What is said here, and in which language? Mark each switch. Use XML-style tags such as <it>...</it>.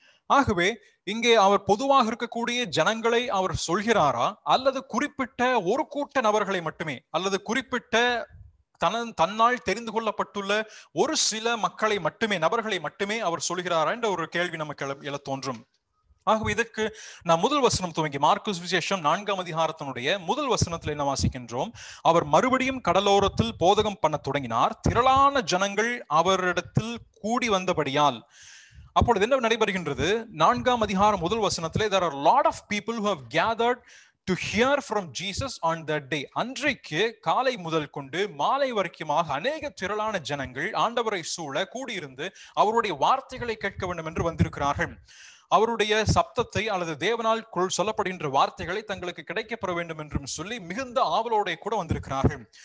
<ta>ஆகவே இங்கே அவர் பொதுவாக இருக்கக்கூடிய ஜனங்களை அவர் சொல்கிறாரா, அல்லது குறிப்பிட்ட ஒரு கூட்ட நபர்களை மட்டுமே, அல்லது குறிப்பிட்ட தன்னால் தெரிந்து கொள்ளப்பட்டுள்ள ஒரு சில மக்களை மட்டுமே, நபர்களை மட்டுமே அவர் சொல்கிறாரா என்ற ஒரு கேள்வி நமக்கு எழ தோன்றும். ஆகவே இதற்கு நாம் முதல் வசனம் துவங்கி மார்க்கு சுவிசேஷம் 4ஆம் அதிகாரத்தினுடைய முதல் வசனத்தில் என்ன வாசிக்கின்றோம்? அவர் மறுபடியும் கடலோரத்தில் போதகம் பண்ண தொடங்கினார், திரளான ஜனங்கள் அவரிடத்தில் கூடி வந்தபடியால். அப்பொழுது என்ன நடைபெறுகின்றது? 4ஆம் அதிகாரம் முதல் வசனத்திலே</ta> <en>there are a lot of people who have gathered to hear from Jesus on that day.</en> <ta>அன்றைக்கு காலை முதல் கொண்டு மாலை வரைக்குமாக அநேக திரளான ஜனங்கள் ஆண்டவரை சூழ கூடியிருந்து அவருடைய வார்த்தைகளை கேட்க வேண்டும் என்று வந்திருக்கிறார்கள். அவருடைய சப்தத்தை அல்லது தேவனால் சொல்லப்படுகின்ற வார்த்தைகளை தங்களுக்கு கிடைக்கப்பெற வேண்டும் என்றும் சொல்லி மிகுந்த ஆவலோட கூட வந்திருக்கிறார்கள்.</ta>